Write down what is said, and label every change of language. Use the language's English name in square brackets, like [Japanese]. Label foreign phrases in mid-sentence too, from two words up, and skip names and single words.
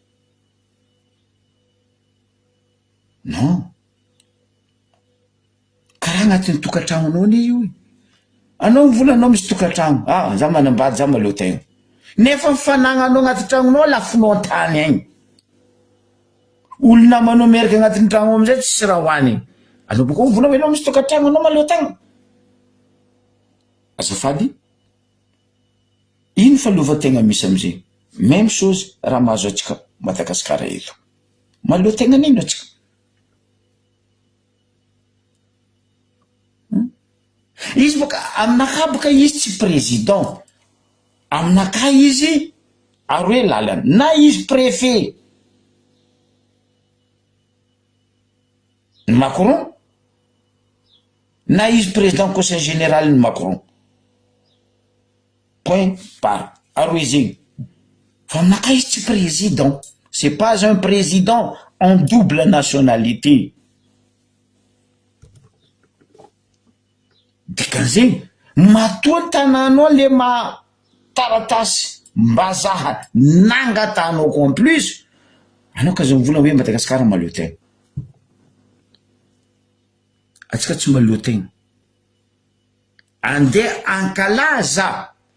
[Malagasy] non karaha agnatin'ny tokantragnonao ne io anao mivolanao misy tokantragno za manambady za mahaloa tegna nefa mifanagnanao agnaty tragnonao lafinao an-tany agny olona manao merika agnatin'ny tragno amizay tsisy raha hoany anao boko mivolana hoe anao misy tokantragno anao mahaloa tegna azafady ino fahaleovan-tegna misy amizay [French] même chose [Malagasy] raha mahazo atsika Madagasikara eto mahaloa tegna nino atsika izy boka aminaka boka izy tsy président aminaka izy aroe lalana na izy préfet Macron na izy [French] président conseil général [Malagasy] Macron [French] point par [Malagasy] aroe zegny fa aminaka izy tsy président [French] c'est pas un président en double nationalité [Malagasy] dikan'zegny matoa ny tanànao le taratasy mbazaha nangatanao [French] en plus [Malagasy] anao ka zay mivolana hoe Madagasikara mahaloa tegna atsika tsy mahaloa tegna andeha ankalaza